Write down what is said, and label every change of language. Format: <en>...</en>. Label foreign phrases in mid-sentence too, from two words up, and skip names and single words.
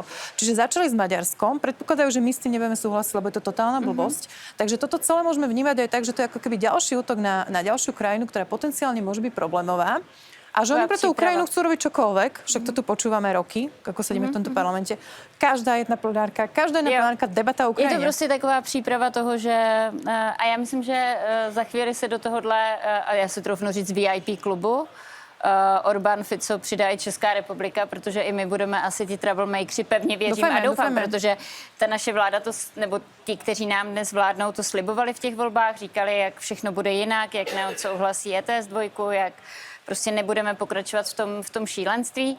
<sk>Čiže začali s Maďarskom, predpokladajú, že my s tým nebudeme súhlasiť, lebo je to totálna blbosť. Takže toto celé môžeme vnímať aj tak, že to je ako keby ďalší útok na ďalšiu krajinu, ktorá potenciálne môže byť problémová. A že oni pre tú Ukrajinu chcú robiť čokoľvek, však to tu počúvame roky, ako sedíme v tomto parlamente. Každá jedna plenárka,</sk> <cs>debata o Ukrajině. Je to prostě taková příprava toho, že a já myslím, že za chvíli se do tohohle, a já si troufnu říct VIP klubu, Orbán, Fico přidá i Česká republika, protože i my budeme asi ti troublemakeri, pevně věřím a doufám, protože ta naše vláda, nebo ti, kteří nám dnes vládnou, to slibovali v těch volbách, říkali, jak všechno bude jinak, jak neodsouhlasí ETS 2, jak prostě nebudeme pokračovat v tom šílenství.</cs>